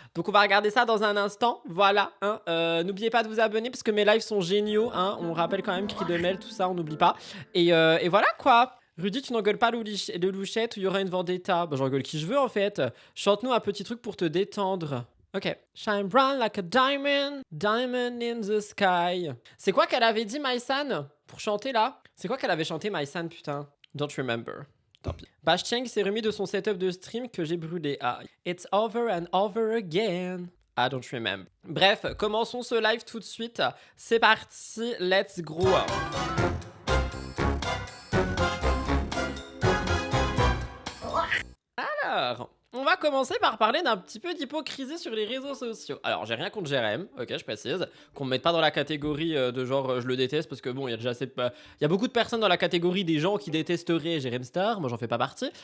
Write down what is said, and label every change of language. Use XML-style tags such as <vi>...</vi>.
<fr>Donc on va regarder ça dans un instant, voilà. Hein. N'oubliez pas de vous abonner parce que mes lives sont géniaux, hein. On rappelle quand même cri de mail, tout ça, on n'oublie pas. Et voilà quoi. Rudy, tu n'engueules pas le louchette ou il y aura une vendetta? Bah, j'engueule qui je veux en fait. Chante-nous un petit truc pour te détendre. Ok.</fr> <en>Shine bright like a diamond, diamond in the sky.</en> <fr>C'est quoi qu'elle avait dit, Maïsan? Pour chanter là? C'est quoi qu'elle avait chanté, Maïsan, putain?</fr> <en>Don't remember.</en> <fr>Tant pis. Bashcheng s'est remis de son setup de stream que j'ai brûlé.</fr> <en>Ah, it's over and over again. I don't remember.</en> <fr>Bref, commençons ce live tout de suite. C'est parti,</fr> <en>let's go.</en> <fr>Alors, on va commencer par parler d'un petit peu d'hypocrisie sur les réseaux sociaux. Alors, j'ai rien contre Jérém, ok, je précise, qu'on me mette pas dans la catégorie de genre je le déteste, parce que bon, il y a déjà il y a beaucoup de personnes dans la catégorie des gens qui détesteraient Jérém Star, moi j'en fais pas partie.</fr>